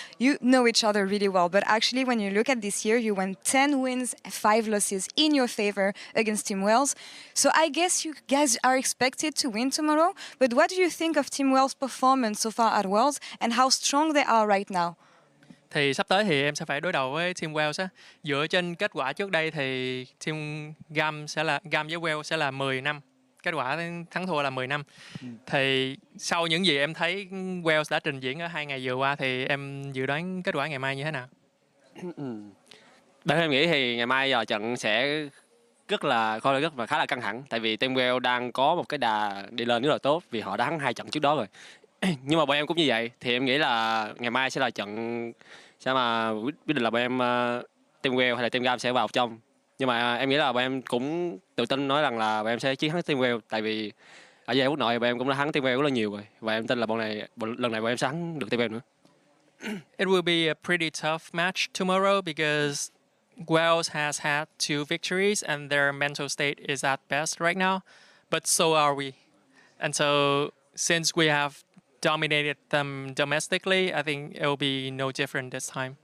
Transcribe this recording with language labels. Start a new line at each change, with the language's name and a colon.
English: You know each other really well, but actually when you look at this year, you went 10 wins, 5 losses in your favor against Team Wales. So I guess you guys are expected to win tomorrow, but what do you think of Team Wales' performance so far at Worlds and how strong they are right now?
Vietnamese: Thì sắp tới thì em sẽ phải đối đầu với Team Wales á. Dựa trên kết quả trước đây thì Team Gam với Wales sẽ là 10 năm. Kết quả thắng thua là 10 năm. Thì sau những gì em thấy Wales đã trình diễn ở 2 ngày vừa qua thì em dự đoán kết quả ngày mai như thế nào? Bản thân em nghĩ thì ngày mai giờ trận sẽ rất là khá là căng thẳng, tại vì Team Wales đang có một cái đà đi lên rất là tốt vì họ đã thắng 2 trận trước đó rồi. Nhưng mà bọn em cũng như vậy, thì em nghĩ là ngày mai sẽ là trận sẽ mà quyết định là bọn em Team Wales hay là Team Gam sẽ vào trong. Nhưng mà em nghĩ là bọn em cũng tự tin nói rằng là bọn em sẽ chiến thắng Team Wales, tại vì ở giải quốc nội bọn em cũng đã thắng Team Wales rất là nhiều rồi, và em tin là lần này bọn em sẽ thắng được Team Wales nữa.
English: It will be a pretty tough match tomorrow because Wales has had 2 victories and their mental state is at best right now, but so are we. And so since we have dominated them domestically, I think it will be no different this time.